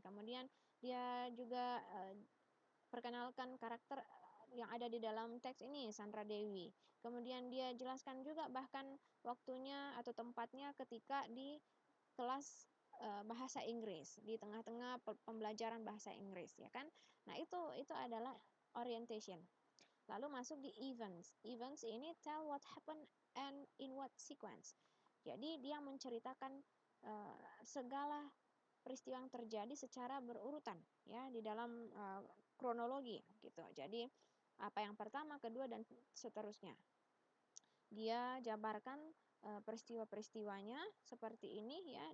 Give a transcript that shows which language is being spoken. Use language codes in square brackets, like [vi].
[id] Kemudian dia juga perkenalkan karakter yang ada di dalam teks ini, Sandra Dewi. Kemudian dia jelaskan juga bahkan waktunya atau tempatnya ketika di kelas bahasa Inggris, di tengah-tengah pembelajaran bahasa Inggris, ya kan? Nah, itu adalah orientation. Lalu masuk di events. [en] Events [id] ini [en] tell what happened and in what sequence. [id] Jadi dia menceritakan segala peristiwa yang terjadi secara berurutan ya di dalam kronologi gitu. Jadi apa yang pertama, kedua, dan seterusnya. Dia jabarkan peristiwa-peristiwanya seperti ini ya.